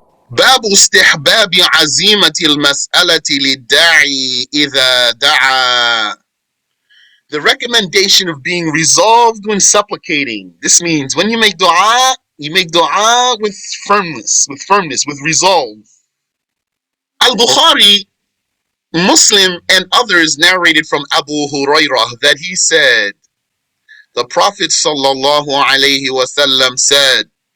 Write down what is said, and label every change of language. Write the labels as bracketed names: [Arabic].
[Arabic] باب استحباب عزيمة المسألة للداعي إذا دعا. [English] The recommendation of being resolved when supplicating. This means when you make dua with firmness, with resolve. Al-Bukhari, Muslim, and others narrated from Abu Hurairah that he said, the Prophet sallallahu alayhi wasallam said,